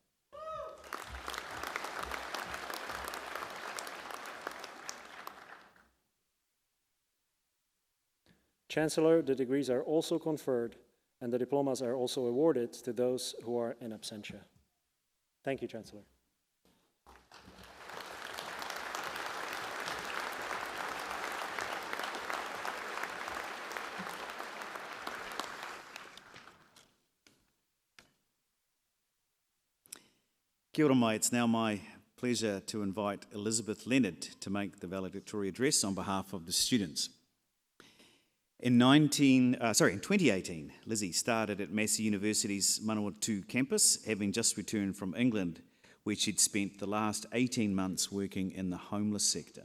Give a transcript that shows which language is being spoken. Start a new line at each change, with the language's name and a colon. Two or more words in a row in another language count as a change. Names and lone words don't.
English: Chancellor, the degrees are also conferred and the diplomas are also awarded to those who are in absentia. Thank you, Chancellor.
Māori: Kia ora mai,
English: it's now my pleasure to invite Elizabeth Leonard to make the valedictory address on behalf of the students. In 2018, Lizzie started at Massey University's Manawatū campus, having just returned from England, where she'd spent the last 18 months working in the homeless sector.